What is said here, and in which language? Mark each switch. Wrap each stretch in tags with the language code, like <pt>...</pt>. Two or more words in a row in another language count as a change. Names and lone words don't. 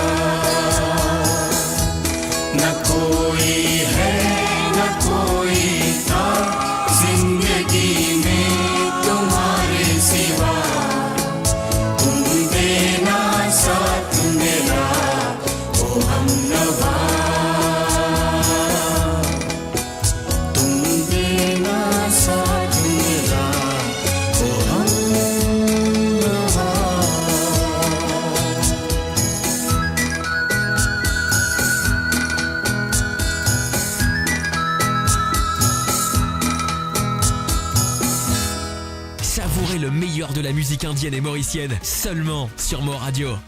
<hi>न कोई है न कोई था जिंदगी में तुम्हारे सिवा. तुम देना साथ मेरा वो हमनवा. तुम देना साथ मेरा वो हमनवा.</hi> <fr>Savourez le meilleur de la musique indienne et mauricienne seulement sur Mo Radio.</fr>